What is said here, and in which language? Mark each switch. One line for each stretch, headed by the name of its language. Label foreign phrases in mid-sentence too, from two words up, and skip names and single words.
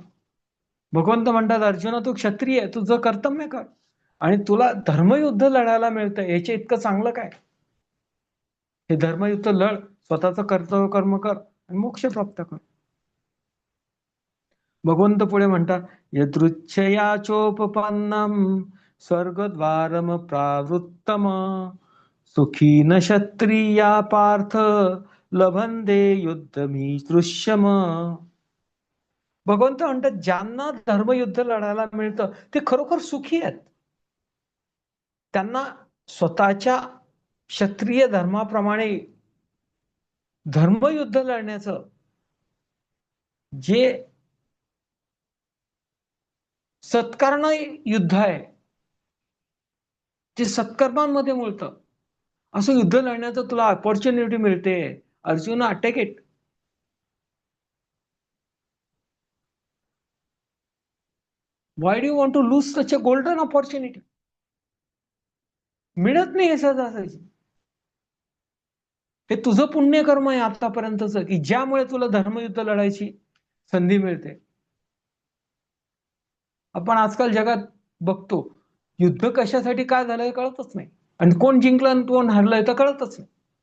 Marathi: भगवंत म्हणतात अर्जुना तू क्षत्रिय आहे, तुझं कर्तव्य कर. आणि तुला धर्मयुद्ध लढायला मिळतं याच्या इतकं चांगलं काय? हे धर्मयुद्ध लढ, स्वतःचं कर्तव्य कर्म कर आणि मोक्ष प्राप्त कर. भगवंत पुढे म्हणतात
Sanskrit: यदृच्छया चोपपन्नम स्वर्गद्वारम प्रावृत्तम सुखी न क्षत्रिया पार्थ लभंदे युद्धमी दृश्यम.
Marathi: भगवंत म्हणतात ज्यांना धर्मयुद्ध लढायला मिळतं ते खरोखर सुखी आहेत. त्यांना स्वतःच्या क्षत्रिय धर्माप्रमाणे धर्मयुद्ध लढण्याचं जे सत्कारण युद्ध आहे, जे सत्कर्मांमध्ये मिळतं, असं युद्ध लढण्याचं तुला ऑपॉर्च्युनिटी मिळते.
English: Arjuna take it. Why do you want to lose such a golden opportunity?
Marathi: मिळत नाही हे सहजासहजी. हे तुझं पुण्यकर्म आहे आतापर्यंतच की ज्यामुळे तुला धर्मयुद्ध लढायची संधी मिळते. आपण आजकाल जगात बघतो, युद्ध कशासाठी काय झालंय कळतच नाही, आणि कोण जिंकलं आणि कोण हरलंय तर कळतच नाही.